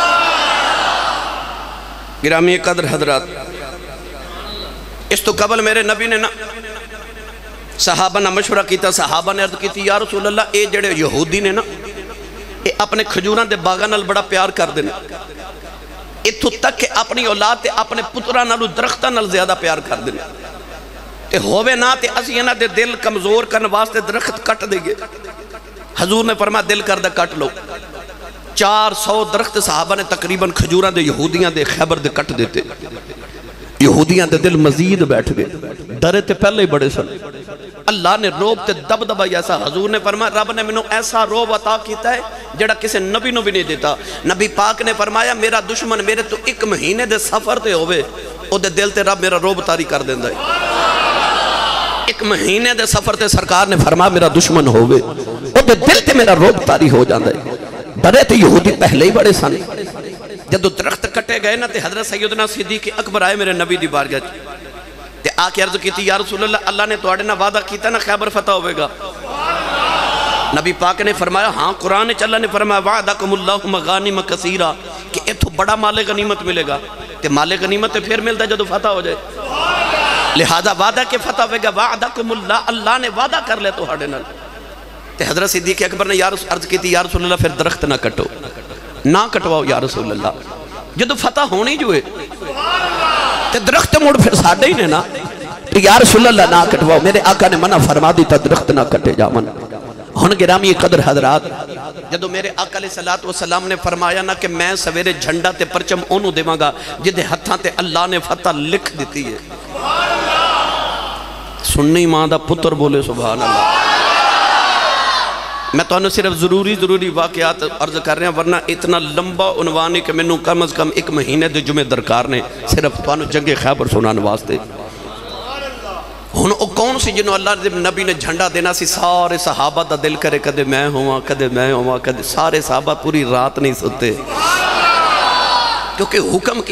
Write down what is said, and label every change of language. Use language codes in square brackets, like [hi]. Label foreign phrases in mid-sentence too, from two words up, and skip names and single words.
[pa] گرامی قدر حضرات اس تو قبل میرے نبی نے نا صحابہ نے مشورہ کیتا صحابہ نے عرض کیتی یا رسول اللہ اے جڑے یہودی نے نا اے اپنے کھجوراں دے باغاں نال بڑا پیار کر دے اتھو تک کہ اپنی اولاد تے اپنے پتراں نال درختاں نال زیادہ پیار کر دے تے ہووے نا تے اسی انہاں دے دل کمزور کرن واسطے درخت کٹ دے گے حضور نے فرمایا دل کر دے کٹ لو 400 درخت صحابہ نے تقریباً کھجوراں دے یہودیاں دے خیبر دے کٹ دیتے یہودیاں دے دل مزید بیٹھ گئے ڈرے تے پہلے ہی بڑے سن اللہ نے روب تے دب دبا ایسا حضور نے فرمایا رب نے منوں ایسا روب عطا کیتا ہے جڑا کسے نبی نو بھی نہیں دیتا نبی پاک نے فرمایا میرا دشمن میرے تو 1 مہینے دے سفر تے ہوئے او دے دل تے رب میرا روب تاری کر دیندہ ہے 1 مہینے دے سفر تے سرکار نے فرمایا میرا دشمن ہوئے او دے دل تے میرا روب تاری ہو جاندہ ہے ڈرے تے یہودی پہلے ہی بڑے سن جدو درخت کٹے گئے نا تے حضرت سیدنا صدیق اکبر آئے میرے نبی دی بارگاہ تے آکے عرض کیتی [ar] یا رسول اللہ [pa] اللہ نے توڑے نا وعدہ کیتا نا خیبر فتح ہوئے گا نبی پاک نے فرمایا ہاں قرآن اللہ نے فرمایا [ar] وعدکم اللہ مغانم کثیرہ [pa] کہ اتھو بڑا مال غنیمت ملے گا تے مال غنیمت پھر ملتا جدو فتح ہو جائے لہذا وعدہ کے فتح ہوئے گا [ar] وعدکم اللہ [pa] نے وعدہ کر لے تو ہاڑے نال تے حضرت صدیق اکبر نے عرض کی تھی [ar] یا رسول اللہ [pa] پھر درخت نہ کٹو نہ کٹواؤ [ar] یا رسول اللہ [pa] جدو فتح ہونی جو ہے تے درخت موڑ پھر ساڑھے ہی نے نا تو [ar] یا رسول اللہ [pa] نہ کٹواؤ میرے آقا نے منع فرما دیتا درخت نہ کٹے جا من ہن گرامی قدر حضرات جدو میرے آقا علیہ السلام نے فرمایا نا کہ میں سویرے جھنڈا تے پرچم اونوں دیواں گا جدے ہتھاں تے اللہ نے فتح لکھ دیتی ہے سننی ماں دا پتر بولے [ar] سبحان اللہ [pa] میں تو انہوں صرف ضروری واقعات عرض کر رہے ہیں ورنہ اتنا لمبا عنوانی کہ میں کم از کم 1 مہینے دے جمعے درکار نے صرف تو انہوں جنگ خیبر سنان واسطے ہن او کون سی جنہوں اللہ نبی نے جھنڈا دینا سی سارے صحابہ دا دل کرے کدے میں ہوا کدے سارے صحابہ پوری رات نہیں سوتے کیونکہ حکم کی